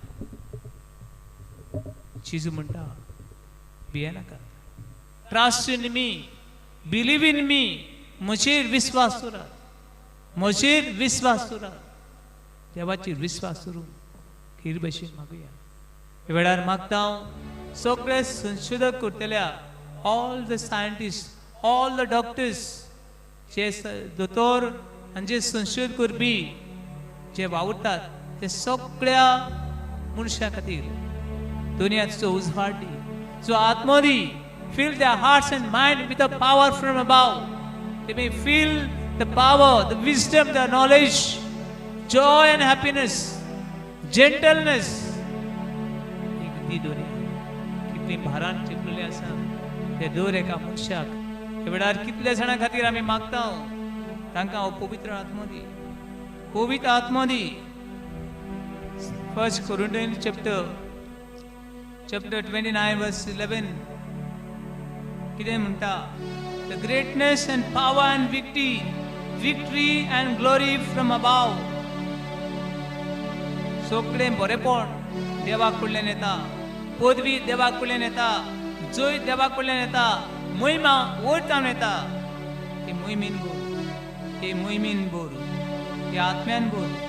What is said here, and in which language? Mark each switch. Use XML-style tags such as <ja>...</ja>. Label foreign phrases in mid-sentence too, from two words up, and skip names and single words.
<kok>जेजू म्हणटा भियेनाका,</kok> <en>trust in me, believe in me,</en> <kok>म्हजेर विश्वास दवरात, म्हजेर विश्वास दवरात. देवाचेर विश्वास दवरून खीर भशेन मागुया. हे वेळार मागता हांव सगळे संशोधक करतल्या,</kok> <en>all the scientists, all the doctors,</en> <kok>जे दोतोर आनी जे संशोध करपी जे वावुरतात ते सगळ्या मनशां खातीर दुनियाचो उजवाड दी, जो आत्मो दी.</kok> <en>Fill their hearts and mind with the power from above. They may feel the power, the wisdom, the knowledge, joy and happiness, gentleness.</en> <kok>ती दुनिया कितली भारान चिपलेली आसा ते दर एका मनशाक. हे वेळार कितल्या जाणां खातीर आमी मागता तांकां हो पवित्र आत्मो दी, पवित्र आत्मो दी.</kok> <en>1 Corinthians chapter 29 verse 11</en> <kok>कितें म्हणटा?</kok> <en>The greatness and power and victory and glory from above.</en> <kok>सगळें बरेपण देवाक कडल्यान येता, पदवी देवाक कडल्यान येता, जय देवाक कडल्यान येता, महिमा वयरच्यान येता. हे मोहिमेन बोर, हे आत्म्यान बोर.</kok>